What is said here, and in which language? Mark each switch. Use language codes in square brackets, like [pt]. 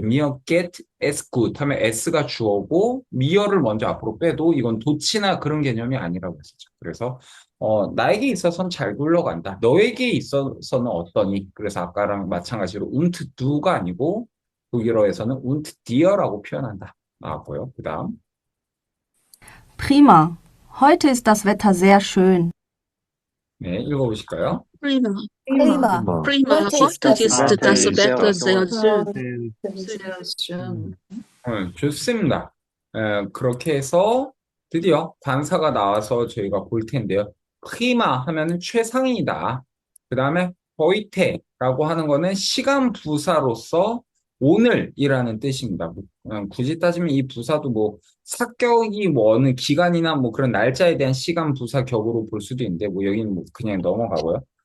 [ko] 미어 [en] get as good [ko] 하면 s가 주어고 미어를 먼저 앞으로 빼도 이건 도치나 그런 개념이 아니라고 했었죠. 그래서 나에게 있어서는 잘 굴러간다. 너에게 있어서는 어떠니? 그래서 아까랑 마찬가지로 [de] und du [ko] 가 아니고 독일어에서는 [de] und dir [ko] 라고 표현한다. 나왔고요. 그 다음 [de] Prima. Heute ist das Wetter sehr schön. [ko] 네, 읽어보실까요? [de] Prima. Prima. Prima. Heute ist das Wetter sehr schön. [ko] 좋습니다. 그렇게 해서 드디어 관사가 나와서 저희가 볼 텐데요. 프리마 하면은 최상이다. 그 다음에 호이테라고 하는 거는 시간 부사로서 오늘이라는 뜻입니다. 굳이 따지면 이 부사도 뭐 사격이 뭐 어느 기간이나 뭐 그런 날짜에 대한 시간 부사 격으로 볼 수도 있는데 뭐 여기는 뭐 그냥 넘어가고요.